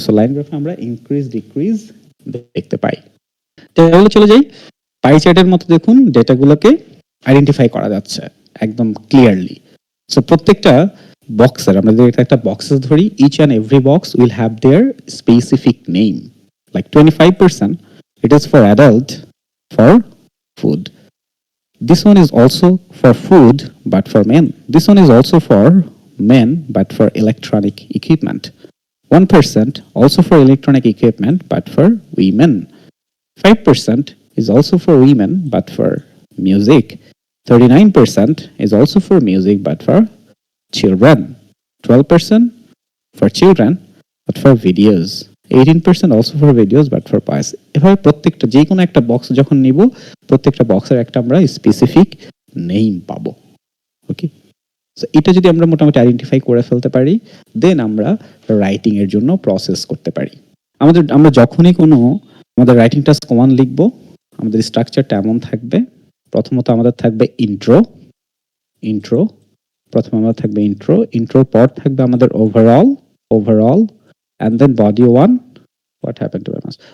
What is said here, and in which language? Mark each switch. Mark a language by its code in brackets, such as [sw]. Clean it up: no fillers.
[bn] So line গ্রাফে আমরা increase decrease দেখতে পাই। তাহলে চলে যাই পাই চার্টের মতো, দেখুন ডেটাগুলোকে আইডেন্টিফাই করা যাচ্ছে একদম ক্লিয়ারলি। সো প্রত্যেকটা বক্সের আমরা যদি একটা বক্সেস ধরি, [en] Each and every box will have their specific name, like 25% it is for adult for food. This one is also for food but for men. This one is also for men but for electronic equipment. 1% also for electronic equipment but for women. 5% is also for women but for music. 39% is also for music but for children. 12% for children but for videos. 18% also for videos but for pies. [bn] এভাবে প্রত্যেকটা যে কোনো একটা box যখন নিব, প্রত্যেকটা বক্সের একটা আমরা স্পেসিফিক নেম পাবো। ওকে, সো এটা যদি আমরা মোটামুটি আইডেন্টিফাই করে ফেলতে পারি, দেন আমরা রাইটিং এর জন্য প্রসেস করতে পারি। আমরা যখনই কোনো আমাদের রাইটিং টাস্ক 1 লিখব, আমাদের স্ট্রাকচারটা এমন থাকবে, প্রথমত আমাদের থাকবে ইন্ট্রো, প্রথমে আমাদের থাকবে ইন্ট্রোর পর থাকবে আমাদের overall [en] and then body 1. What happened to MS?